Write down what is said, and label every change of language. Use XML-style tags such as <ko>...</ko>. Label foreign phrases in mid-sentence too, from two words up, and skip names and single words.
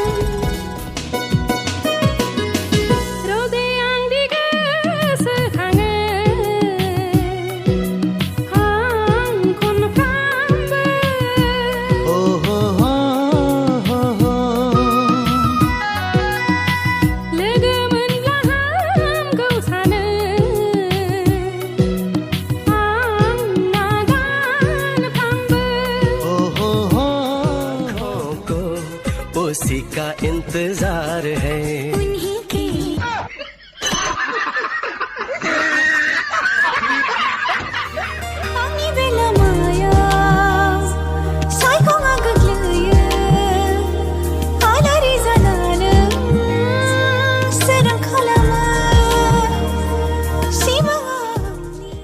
<brx>रोदे आं दि गोसोखाङो आं खनफ्रामबो लोगो मोनब्ला हामगौ सानो आं नागारफ्रामबो</brx> <hi>आँखों को उसी का इंतजार है उन्हीं की</hi> <brx>आंनि बेलामायाव सायखङा गोग्लैयो आलारि जानानै सोरां खालामो सिमांनि</brx>